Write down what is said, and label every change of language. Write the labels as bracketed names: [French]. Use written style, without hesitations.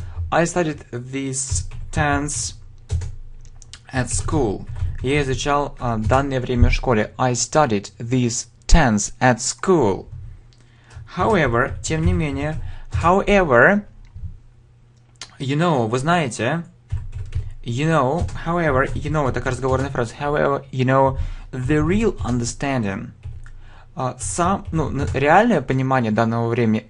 [English] I studied this tense at school. [Russian] Я изучал данное время в школе. [English] I studied this tense at school. [Russian] However, тем не менее, however, вы знаете, however, это разговорная фраза. [English] However, the real understanding. [Russian] Реальное понимание данного времени.